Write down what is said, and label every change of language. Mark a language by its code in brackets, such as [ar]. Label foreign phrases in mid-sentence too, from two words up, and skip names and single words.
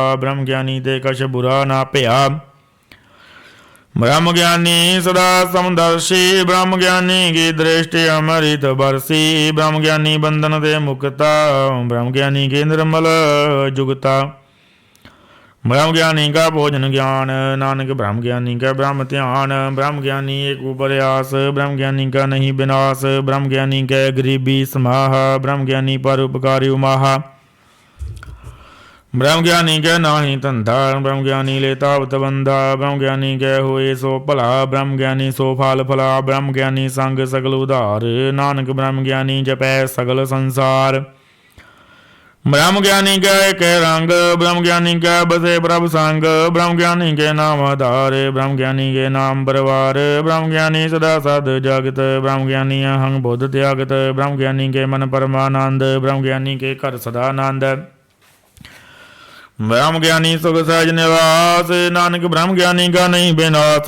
[pa] ਬ੍ਰਹਮ ਗਿਆਨੀ ਤੇ ਕਛ ਬੁਰਾ ਨਾ ਭਇਆ ਬ੍ਰਹਮ ਗਿਆਨੀ ਸਦਾ ਸਮਦਰਸੀ ਬ੍ਰਹਮ ਗਿਆਨੀ ਕੀ ਦ੍ਰਿਸ਼ਟਿ ਅੰਮ੍ਰਿਤ ਬਰਸੀ ਬ੍ਰਹਮ ਗਿਆਨੀ ਬੰਧਨ ਤੇ ਮੁਕਤਾ ਬ੍ਰਹਮ ਗਿਆਨੀ ਕੇ ਨਿਰਮਲ ਜੁਗਤਾ ਬ੍ਰਹਮ ਗਿਆਨੀ ਕਾ ਭੋਜਨ ਗਿਆਨ ਨਾਨਕ ਬ੍ਰਹਮ ਗਿਆਨੀ ਕਾ ਬ੍ਰਹਮ ਧਿਆਨ ਬ੍ਰਹਮ ਗਿਆਨੀ ਏਕ ਉਪਰਯਾਸ ਬ੍ਰਹਮ ਗਿਆਨੀ ਕਾ ਨਹੀਂ ਬਿਨਾਸ ਬ੍ਰਹਮ ਗਿਆਨੀ ਕੇ ਗਰੀਬੀ ਸਮਾਹ ਬ੍ਰਹਮ ਗਿਆਨੀ ਪਰ ਉਪਕਾਰੀ ਉਮਾਹਾ ਬ੍ਰਹਮ ਗਿਆਨੀ ਕੇ ਨਾਹੀ ਧੰਧਾ ਬ੍ਰਹਮ ਗਿਆਨੀ ਲੇ ਤਾਵਤ ਬੰਧਾ ਬ੍ਰਹਮ ਗਿਆਨੀ ਕੇ ਹੋਏ ਸੋ ਭਲਾ ਬ੍ਰਹਮ ਗਿਆਨੀ ਸੋ ਫਲ ਫਲਾ ਬ੍ਰਹਮ ਗਿਆਨੀ ਸੰਗ ਸਗਲ ਉਧਾਰ ਨਾਨਕ ਬ੍ਰਹਮ ਗਿਆਨੀ ਜਪੈ ਸਗਲ ਸੰਸਾਰ ਬ੍ਰਹਮ ਗਿਆਨੀ ਕੇ ਏਕ ਰੰਗ ਬ੍ਰਹਮ ਗਿਆਨੀ ਕੇ ਬਸੇ ਪ੍ਰਭ ਸੰਗ ਬ੍ਰਹਮ ਗਿਆਨੀ ਕੇ ਨਾਮ ਆਧਾਰ ਬ੍ਰਹਮ ਗਿਆਨੀ ਕੇ ਨਾਮ ਪਰਵਾਰ ਬ੍ਰਹਮ ਗਿਆਨੀ ਸਦਾ ਸਦ ਜਗਤ ਬ੍ਰਹਮ ਗਿਆਨੀ ਅਹੰਗ ਬੁੱਧ ਤਿਆਗਤ ਬ੍ਰਹਮ ਗਿਆਨੀ ਕੇ ਮਨ ਪਰਮਾਨੰਦ ਬ੍ਰਹਮ ਗਿਆਨੀ ਕੇ ਘਰ ਸਦਾਨੰਦ ਬ੍ਰਹਮ ਗਿਆਨੀ ਸੁਖ ਸਹਜ ਨਿਵਾਸ, ਨਾਨਕ ਬ੍ਰਹਮ ਗਿਆਨੀ ਕਾ ਨਹੀਂ ਬਿਨਾਸ।